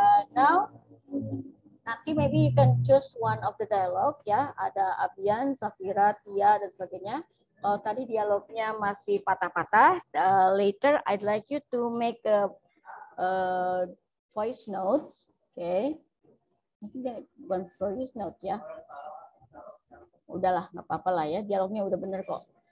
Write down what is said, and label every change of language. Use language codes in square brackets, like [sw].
[en] Now, [id] nanti [en] maybe you can choose one of the dialogue ya. [id] Ada Abian, Safira, Tia, dan sebagainya. Kalau tadi dialognya masih patah-patah, [en] later I'd like you to make a voice notes, okay? [id] Mungkin bukan voice note ya. Udahlah, nggak apa-apa lah ya. Dialognya udah bener kok.